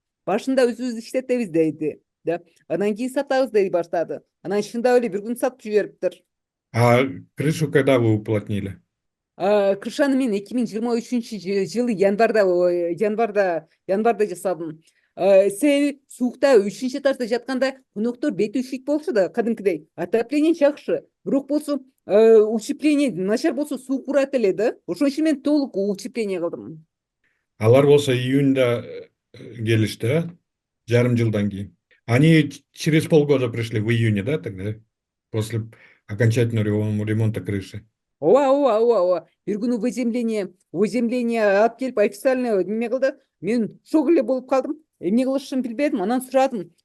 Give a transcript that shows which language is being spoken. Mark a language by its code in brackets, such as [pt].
[ky] Башында өзүбүз иштетебиз дейди да. Анан кийин сатабыз дей баштады. Анан чындап эле бир күн сатып жибериптир. [ru] А крышу когда вы уплотнили? [ky] Крышаны мен 2023 жылы январда жасадым. Себеби суукта 3 этажда жатканда коноктор бети üşүйт болчу да кадимкидей. Отопление жакшы. Бирок болсо утепление начар болсо суу курат эле да. Ошон үчүн мен толук утепление кылдым. Алар болса июньда келишти, да? Жарым жылдан кийин. [ru] Они через полгода пришли, в июне, да, тогда? После окончательного ремонта крыши. [ky] Ооба. Бир күнү уведомление алып келип официально неме кылды. Мен шок эле болуп калдым. Эмне кылышымды билбедим. Анан сурадым.